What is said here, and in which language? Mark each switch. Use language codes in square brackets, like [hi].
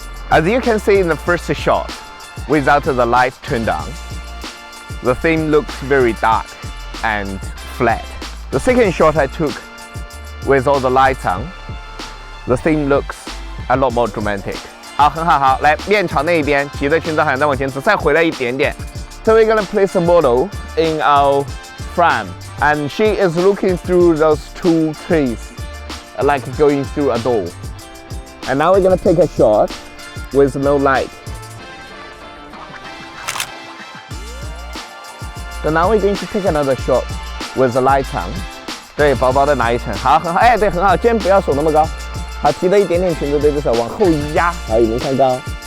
[en] As you can see in the first shot, without the light turned on, the thing looks very dark and flat. The second shot I took with all the lights on, the thing looks a lot more dramatic. [zh] 好，很好，好，来面朝那一边，骑着裙子好像再往前走，再回来一点点。 [en] So we're gonna place a model in our frame, and she is looking through those two trees, like going through a door. And now we're gonna take a shot with no light. So now we're going to take another shot with the light on. [zh] 对，薄薄的拿一层，好，很好，哎，对，很好，肩不要手那么高，好，提了一点点裙子，对着手往后压，好，有没有看到？